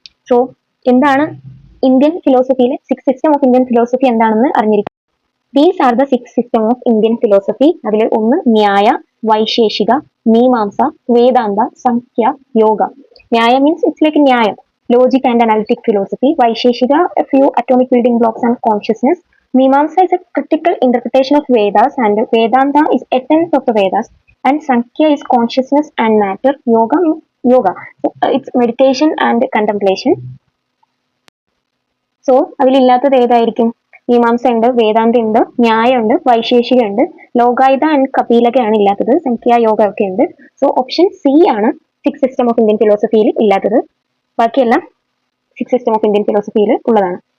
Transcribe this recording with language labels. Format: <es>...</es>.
<ml>So എന്താണ് Indian ഫിലോസഫിയിലെ 6th system of Indian philosophy എന്താണെന്ന് അറിഞ്ഞിരിക്കും.</ml> <en>These are the 6th system of Indian philosophy. അതിൽ 1 Nyaya, Vaisheshika, Mimamsa, Vedanta, Sankhya, Yoga. Nyaya means it's like ന്യായം, logic and analytic philosophy. Vaisheshika a few atomic building blocks and consciousness. Mimamsa is a critical interpretation of Vedas, and Vedanta is essence of the Vedas, and Sankhya is consciousness and matter. Yoga means yoga. So, it's meditation and contemplation.</en> <ml>So അതിലില്ലാത്തത് ഏതായിരിക്കും? മീമാംസ ഉണ്ട്, വേദാന്ത ഉണ്ട്, ന്യായ ഉണ്ട്, വൈശേഷിക ഉണ്ട്, ലോകായുധ and കപിലകയാണ് ഇല്ലാത്തത്. സംഖ്യ, യോഗ ഒക്കെ ഉണ്ട്. സോ ഓപ്ഷൻ സി ആണ് 6th സിസ്റ്റം ഓഫ് ഇന്ത്യൻ ഫിലോസഫിയിൽ ഇല്ലാത്തത്. ബാക്കിയെല്ലാം 6th സിസ്റ്റം ഓഫ് ഇന്ത്യൻ ഫിലോസഫിയിൽ ഉള്ളതാണ്.</ml>